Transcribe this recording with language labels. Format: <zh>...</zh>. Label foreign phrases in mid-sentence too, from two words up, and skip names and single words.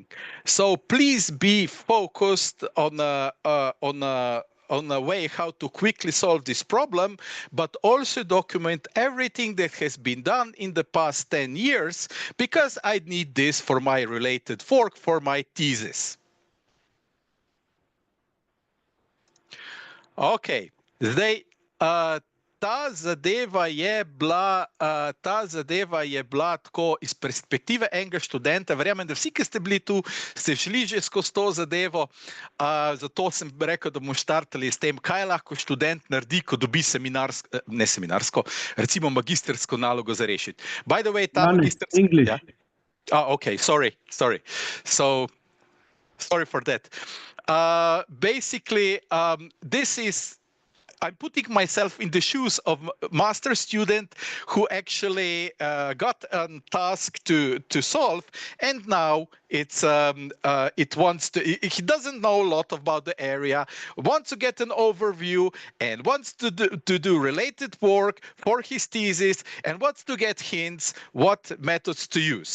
<en>So please be focused on a way how to quickly solve this problem, but also document everything that has been done in the past 10 years, because I need this for my related work, for my thesis.</en> <sl>Okay, ta zadeva je bila tako iz perspektive enega študenta. Verjamem, da vsi, ki ste bili tu, ste šli že skozi to zadevo. Zato sem rekel, da bomo štartali s tem, kaj lahko študent naredi, ko dobi recimo magistersko nalogo za rešiti.</sl> <en>By the way,</en> <sl>ta magisterska...</sl> <en>English. Yeah? Okay, sorry. So, sorry for that. Basically, I'm putting myself in the shoes of a master student who actually got a task to solve, and now he doesn't know a lot about the area, wants to get an overview, and wants to do related work for his thesis, and wants to get hints what methods to use.</en>